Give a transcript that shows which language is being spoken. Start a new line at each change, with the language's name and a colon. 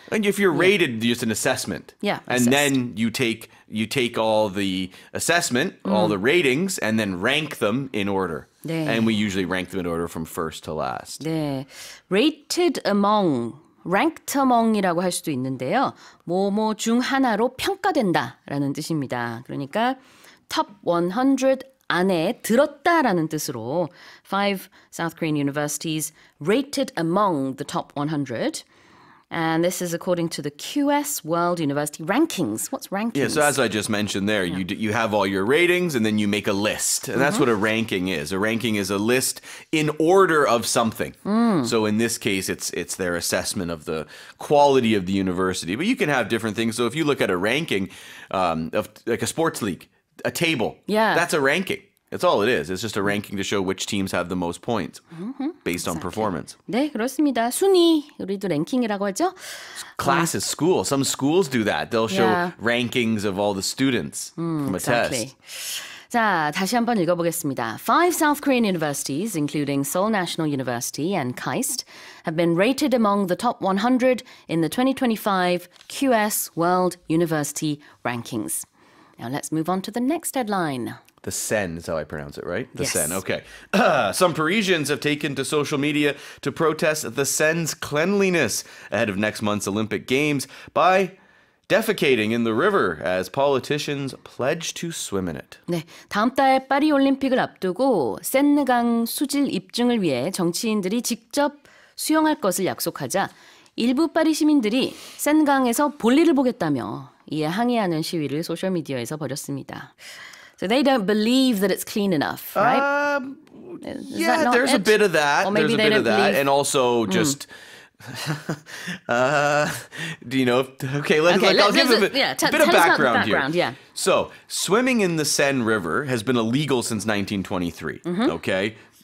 English: And if you're rated, it's an assessment. Yeah. And then you take all the assessment, all the ratings, and then rank them in order.
Korean: 네.
English: And we usually rank them in order from first to last.
Korean: 네. Rated among, ranked among이라고 할 수도 있는데요. 뭐뭐 중 하나로 평가된다라는 뜻입니다. 그러니까 top 100 안에 들었다라는 뜻으로
English: 5 South Korean universities rated among the top 100. And this is according to the QS World University Rankings. What's rankings? Yeah, so as I just mentioned there, you have all your ratings and then you make a list. And that's what a ranking is. A ranking is a list in order of something. So in this case, it's their assessment of the quality of the university. But you can have different things. So if you look at a ranking of like a sports league, a table, that's a ranking. That's all it is. It's just a ranking to show which teams have the most points based on performance.
Korean: 네, 그렇습니다. 순위, 우리도 랭킹이라고 하죠.
English: Classes, school. Some schools do that. They'll show rankings of all the students from a test.
Korean: 자, 다시 한번 읽어보겠습니다.
English: 5 South Korean universities, including Seoul National University and KAIST, have been rated among the top 100 in the 2025 QS World University Rankings. Now let's move on to the next headline. The Seine is how I pronounce it, right? The Yes. Seine, okay. Some Parisians have taken to social media to protest the Seine's cleanliness ahead of next month's Olympic Games by defecating in the river as politicians pledge to swim in it.
Korean: 네, 다음 달 파리 올림픽을 앞두고 센강 수질 입증을 위해 정치인들이 직접 수영할 것을 약속하자 일부 파리 시민들이 센강에서 볼일을 보겠다며 이에 항의하는 시위를 소셜 미디어에서 벌였습니다.
English: So they don't believe that it's clean enough, right? Yeah, there's a bit of that. Or maybe there's a bit of that. believe... And also just... do you know? Okay, I'll give a bit of background here. Yeah. So, swimming in the Seine River has been illegal since 1923, okay?